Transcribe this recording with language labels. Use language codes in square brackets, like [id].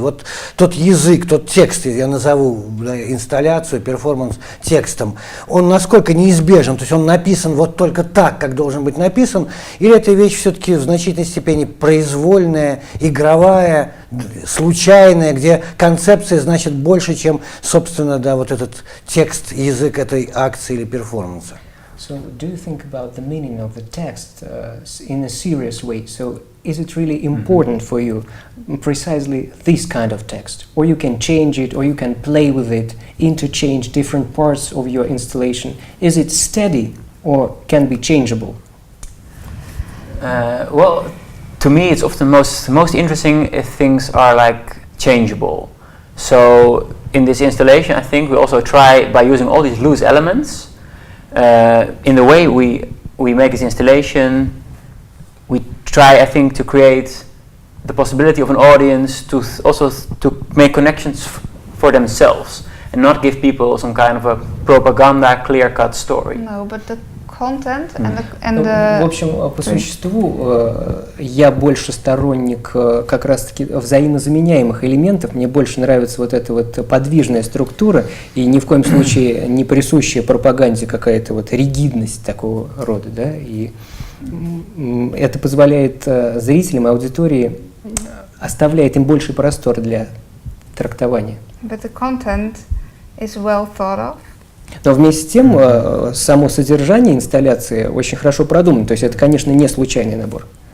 [ru] Вот тот язык, тот текст, я назову, да, инсталляцию, перформанс текстом, он насколько неизбежен, то есть он написан вот только так, как должен быть написан, или эта вещь все-таки в значительной степени произвольная, игровая, случайная, где концепция значит больше, чем, собственно, да, вот этот текст, язык этой акции или перформанса. [en] So, do you think about the meaning of the text in a serious way? So, is it really important for you precisely this kind of text? Or you can change it, or you can play with it, interchange different parts of your installation? Is it steady, or can be changeable? Well, to me, it's often most interesting if things are like changeable. So in this installation, I think we also try, by using all these loose elements, in the way we make this installation, we try, I think, to create the possibility of an audience to also to make connections for themselves and not give people some kind of a propaganda clear-cut story. No, but the content and [ru] Ну, [en] the [ru] в общем, по существу, я больше сторонник как раз-таки взаимозаменяемых элементов. Мне больше нравится вот эта вот подвижная структура и ни в коем случае не присущая пропаганде какая-то вот ригидность такого рода, да, и это позволяет зрителям, аудитории, оставляет им больший простор для трактования. [en] but the content is well thought of. [ru] Но вместе с тем, само содержание инсталляции очень хорошо продумано, то есть это, конечно, не случайный набор.